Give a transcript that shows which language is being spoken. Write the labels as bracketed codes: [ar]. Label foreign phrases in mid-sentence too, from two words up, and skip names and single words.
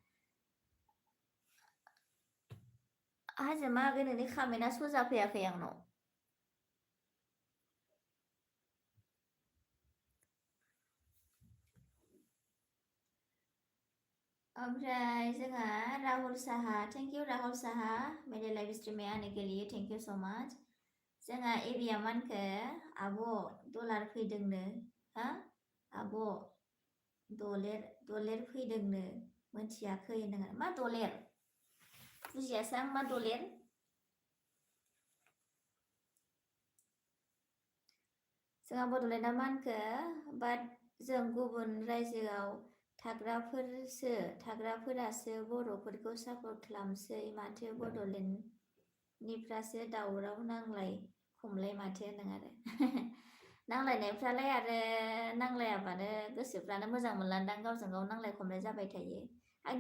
[brx] हाजोमा आगै नोंनि खामेन्टआ सजा फैयाखै आंनाव ओमफ्राय जोंहा राहुल साहा [en] thank you [brx] राहुल साहा [hi] मेरे [en] live stream [hi] में आने के लिए [en] thank you so much [brx] जोंहा एबिया मा होनखो आब' डलार फैदोंनो हा आब' दलेर फैदोंनो मोनथियाखै होनदों मा दलेर बुजियासै आं मा दलेर जोंहा बड'लेण्डआ मा होनखो बाट जों गुबुन रायजोआव थाग्राफोरासो बर'फोरखौ सापर्ट खालामसै माथो बड'लेण्डनिफ्रासो दावराव नांलाय खमलाय माथो होनदों आरो नांलायनायफ्रालाय आरो नांलायाबानो गोसोफ्रानो मोजां मोनलांदां गावजों गाव नांलाय खमलाय जाबाय थायो आंनि